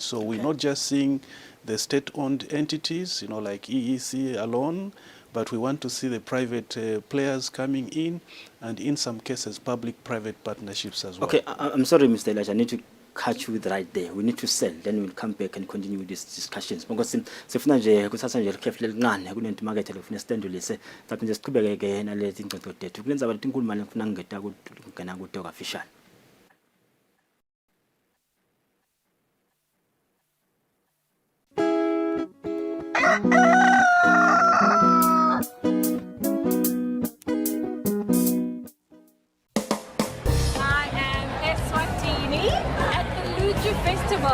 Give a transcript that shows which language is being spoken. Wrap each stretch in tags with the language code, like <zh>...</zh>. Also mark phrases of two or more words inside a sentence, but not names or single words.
<en>So we're not just seeing the state-owned entities, like EEC alone, but we want to see the private players coming in, and in some cases, public-private partnerships as well. Okay, I'm sorry, Mr. Elijah, I need to catch you right there. We need to sell, then we'll come back and continue these discussions.</en> <ss>Because sifuna nje kusasa nje likhefu lelincane kunento market lefuna standulise but nje siqhubeke ke nalezi ingxoxo tethu. Kulenza abantu inkulu mali ngifuna ngingeta ukungena kude official.</ss> <en>I am Eswatini at the Luju Festival.</en>